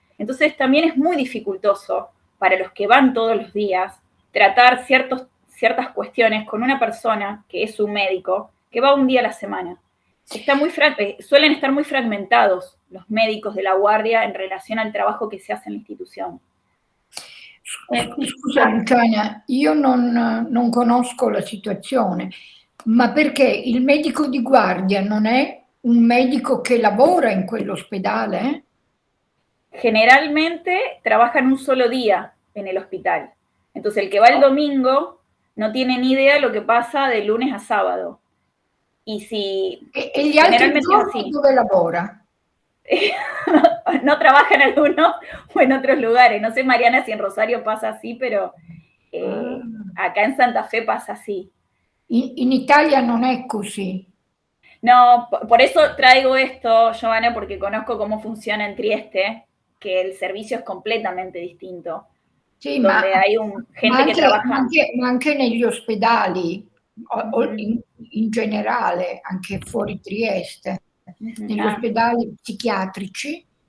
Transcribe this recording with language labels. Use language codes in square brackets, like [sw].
[es] Entonces también es muy dificultoso para los que van todos los días tratar ciertas cuestiones con una persona que es un médico que va un día a la semana. Suelen estar muy fragmentados los médicos de la guardia en relación al trabajo [it] che si [es] hace [it] nell'istituzione. Scusa Luciana, io non conosco la situazione, ma perché il medico di guardia non è un medico che lavora in quell'ospedale? [es] Generalmente trabajan un solo día en el hospital. Entonces el que va el domingo no tiene ni idea de lo que pasa de lunes a sábado. Y si [it] e gli altri giorni dove lavora? [es] No trabaja en algunos o en otros lugares. No sé, Mariana, si en Rosario pasa así, pero acá en Santa Fe pasa así. [it] In Italia non è così. [es] No, por eso traigo esto, Giovanna, porque conozco cómo funciona en Trieste, que el servicio es completamente distinto. [it] Sì, [es] donde [it] ma, [es] hay gente [it] che [es] trabaja. [it] Ma anche negli ospedali, in generale, anche fuori Trieste, negli ospedali psichiatrici,